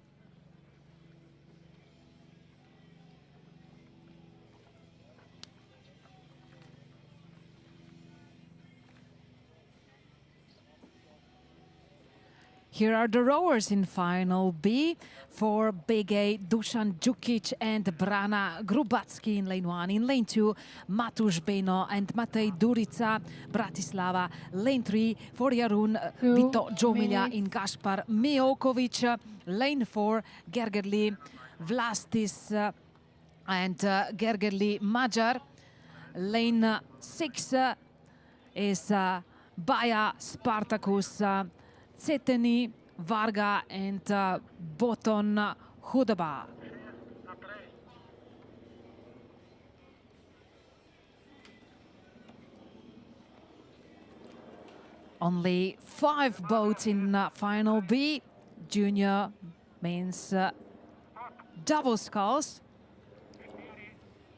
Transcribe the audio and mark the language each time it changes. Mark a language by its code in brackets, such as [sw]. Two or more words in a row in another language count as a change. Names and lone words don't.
[en] Here are the rowers in final B. For Big A, Dusan Djukic and Brana Grubacki in lane 1. In lane 2, Matusz Beno and Matej Durica, Bratislava. Lane 3 for Jarun, Vito Jomilja in Gaspar Miokovic. Lane 4, Gergerli Vlastis and Gergerli Magyar. Lane 6 is Baja Spartacus, Ceteni, Varga and Boton Hudaba. Only 5 boats in final B. Junior means double sculls.